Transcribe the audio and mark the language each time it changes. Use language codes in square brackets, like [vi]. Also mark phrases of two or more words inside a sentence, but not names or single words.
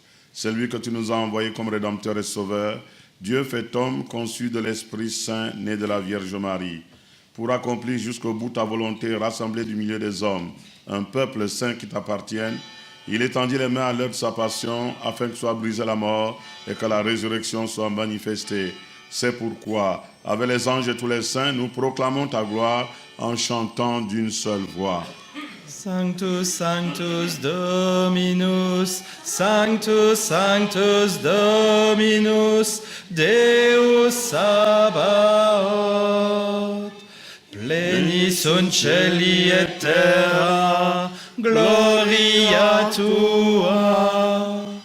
[fr] C'est lui que tu nous as envoyé comme Rédempteur et Sauveur, Dieu fait homme, conçu de l'Esprit Saint, né de la Vierge Marie, pour accomplir jusqu'au bout ta volonté, rassemblée du milieu des hommes, un peuple saint qui t'appartienne. Il étendit les mains à l'heure de sa passion, afin que soit brisée la mort et que la résurrection soit manifestée. C'est pourquoi, avec les anges et tous les saints, nous proclamons ta gloire en chantant d'une seule voix. [la] Sanctus, Sanctus Dominus, Sanctus, Sanctus Dominus, Deus Sabaoth. Pleni sunt celi et terra, gloria tua.